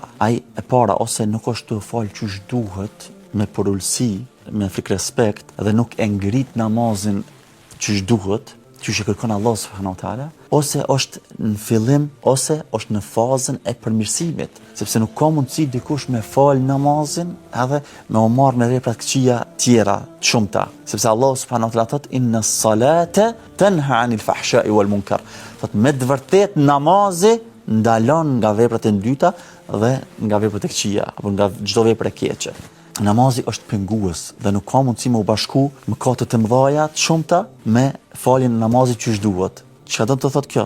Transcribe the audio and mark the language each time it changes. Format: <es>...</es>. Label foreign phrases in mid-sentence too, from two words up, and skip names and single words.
<sq>Ai e para ose nuk është të fal çysh duhet, me porulsi, me frikë respekt, dhe nuk e ngrit namazin çysh duhet, çysh e kërkon Allah</sq> <ar>سبحانه وتعالى,</ar> <sq>ose është në fillim ose është në fazën e përmirësimit, sepse nuk ka mundësi dikush me fal namazin edhe me u marr me vepra të këqija tjera të shumta, sepse Allah</sq> <ar>سبحانه وتعالى</ar> <sq>thotë</sq> <ar>إن الصلاة تنهى عن الفحشاء والمنكر.</ar> <sq>Thotë me të vërtet namazi ndalon nga veprat e dyta dhe nga veprat e këqija apo nga çdo vepër e keqe. Namazi është pengues dhe nuk ka mundësi me u bashku mëkatet e mëdha të shumta me faljen e namazit çysh duhet. Çka do të thotë kjo?</sq>